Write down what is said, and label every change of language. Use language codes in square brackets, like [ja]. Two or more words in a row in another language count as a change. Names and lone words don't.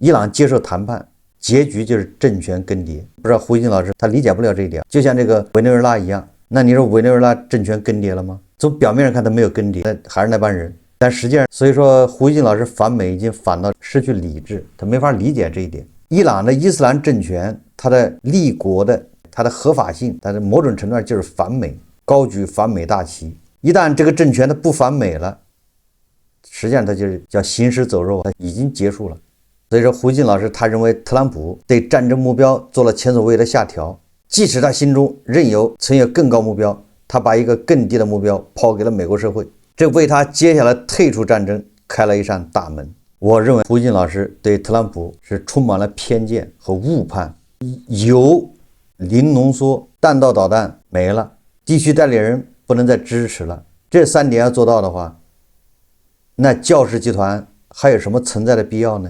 [zh] 伊朗接受談判，結局就是政權更迭。不知道胡錫進老師他理解不了這一點，就像這個委內瑞拉一樣。那你說委內瑞拉政權更迭了嗎？從表面上看他沒有更迭，還是那幫人。但實際上，所以說胡錫進老師反美已經反到失去理智，他沒法理解這一點。伊朗的伊斯蘭政權，它的立國的它的合法性，它的某種程度上就是反美。高舉反美大旗，一旦這個政權它不反美了，實際上它就是叫行屍走肉，它已經結束了。所以說胡錫進老師他認為特朗普對戰爭目標做了前所未有的下調，即使他心中曾有更高目標，他把一個更低的目標拋給了美國社會，這為他接下來退出戰爭開了一扇大門。我認為胡錫進老師對特朗普是充滿了偏見和誤判，油零濃縮，彈道導彈沒了，地區代理人不能再支持了，這3點要做到的話，那教士集團還有什麼存在的必要呢？